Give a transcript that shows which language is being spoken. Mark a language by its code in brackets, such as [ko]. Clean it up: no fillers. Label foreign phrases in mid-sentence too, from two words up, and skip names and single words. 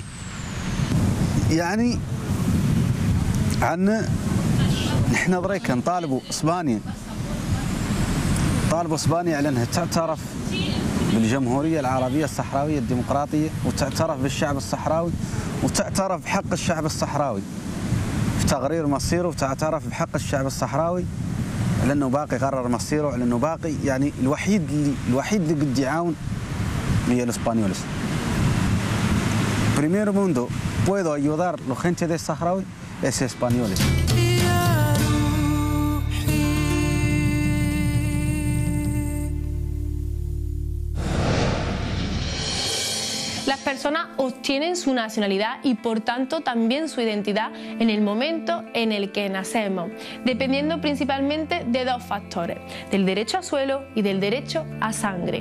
[ar] يعني عندنا نحن ضريكا نطالبوا اسبانيا، طالبوا اسبانيا على انها تعترف بالجمهوريه العربيه الصحراويه الديمقراطيه، وتعترف بالشعب الصحراوي، وتعترف بحق الشعب الصحراوي في تقرير مصيره، وتعترف بحق الشعب الصحراوي على انه باقي يقرر مصيره، على انه باقي يعني الوحيد اللي قد يعاون هي الاسبانيولس. [es] Primero mundo puedo ayudar a la gente de Saharaui es españoles. Las personas obtienen su nacionalidad y por tanto también su identidad en el momento en el que nacemos, dependiendo principalmente de dos factores, del derecho a suelo y del derecho a sangre.